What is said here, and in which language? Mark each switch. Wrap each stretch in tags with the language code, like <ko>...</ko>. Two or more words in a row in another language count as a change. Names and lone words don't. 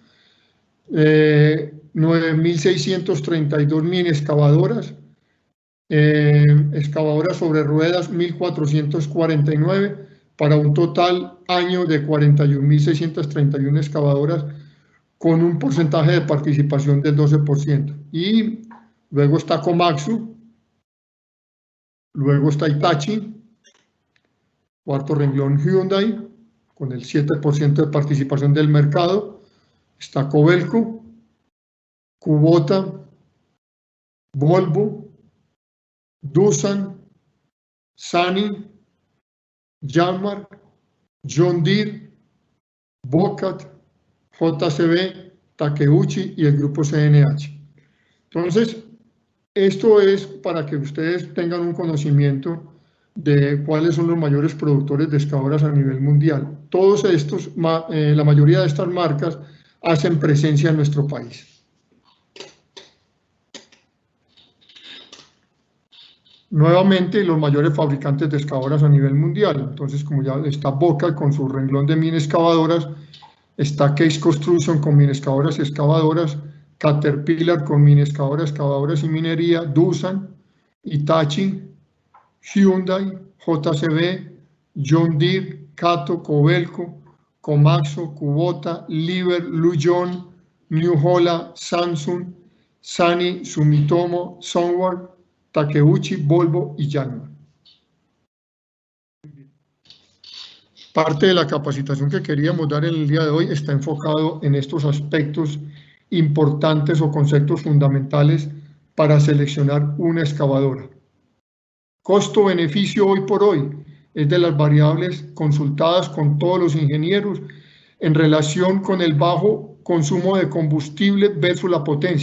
<es>9.632 mini excavadoras, excavadoras sobre ruedas 1.449, para un total año de 41.631 excavadoras, con un porcentaje de participación del 12%. Y luego está Komatsu, luego está Hitachi, cuarto renglón Hyundai, con el 7% de participación del mercado, está Kobelco, Kubota, Volvo, Doosan, Sany, Yanmar, John Deere, Bocat, JCB, Takeuchi y el grupo CNH. Entonces, esto es para que ustedes tengan un conocimiento de cuáles son los mayores productores de excavadoras a nivel mundial. Todos estos, la mayoría de estas marcas hacen presencia en nuestro país. Nuevamente, los mayores fabricantes de excavadoras a nivel mundial. Entonces, como ya está Bocat con su renglón de mini excavadoras, está Case Construction con mini excavadoras y excavadoras, Caterpillar con mini excavadoras y minería, Doosan, Hitachi, Hyundai, JCB, John Deere, Kato, Kobelco, Komatsu, Kubota, Liebherr, Lujon, New Holland, Samsung, Sany, Sumitomo, Sunward, Takeuchi, Volvo y Yanmar. Parte de la capacitación que queríamos dar en el día de hoy está enfocado en estos aspectos importantes o conceptos fundamentales para seleccionar una excavadora. Costo-beneficio hoy por hoy es de las variables consultadas con todos los ingenieros en relación con el bajo consumo de combustible versus la potencia.</es>